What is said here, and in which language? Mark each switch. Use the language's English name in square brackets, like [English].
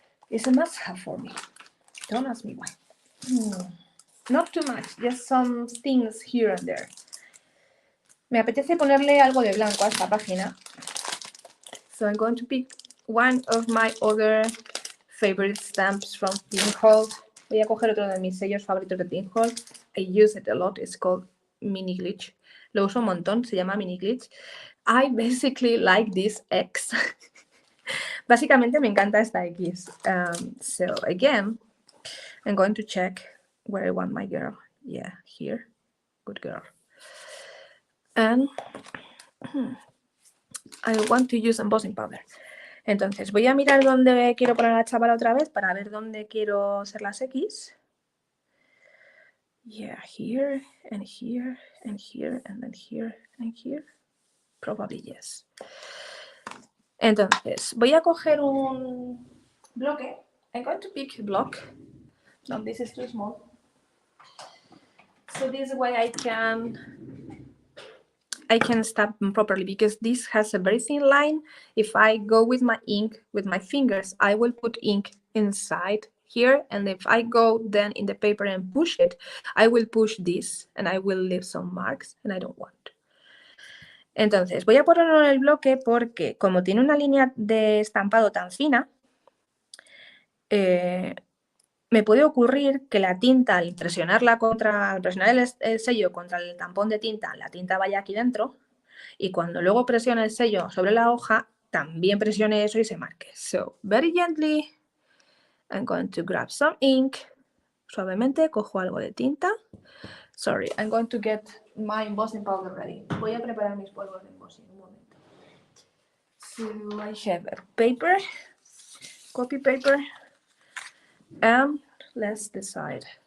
[English] It's a must-have for me. Don't ask me why. Not too much, just some things here and there. [Spanish] Me apetece ponerle algo de blanco a esta página. [English] So I'm going to pick one of my other favorite stamps from Tainted. [Spanish] Voy a coger otro de mis sellos favoritos de Tainted. [English] I use it a lot. It's called Mini Glitch. [Spanish] Lo uso un montón. Se llama Mini Glitch. [English] I basically like this X. [Spanish] Básicamente me encanta esta X. [English] So again, I'm going to check where I want my girl. Yeah, here. Good girl. And I want to use embossing powder. [Spanish] Entonces voy a mirar dónde quiero poner a la chavala otra vez para ver dónde quiero hacer las X. [English] Yeah, here and here and here and then here and here. Probably yes. [Spanish] Entonces voy a coger un bloque. [English] I'm going to pick a block. No, this is too small. So this way I can stamp them properly because this has a very thin line. If I go with my ink, with my fingers, I will put ink inside here, and if I go then in the paper and push it, I will push this and I will leave some marks and I don't want. [Spanish] Entonces, voy a ponerlo en el bloque porque como tiene una línea de estampado tan fina, me puede ocurrir que la tinta, al presionar el sello contra el tampón de tinta, la tinta vaya aquí dentro y cuando luego presione el sello sobre la hoja, también presione eso y se marque. [English] So, very gently, I'm going to grab some ink. [Spanish] Suavemente cojo algo de tinta. [English] Sorry, I'm going to get my embossing powder ready. [Spanish] Voy a preparar mis polvos de embossing un momento. [English] So I have a paper, copy paper, and let's decide.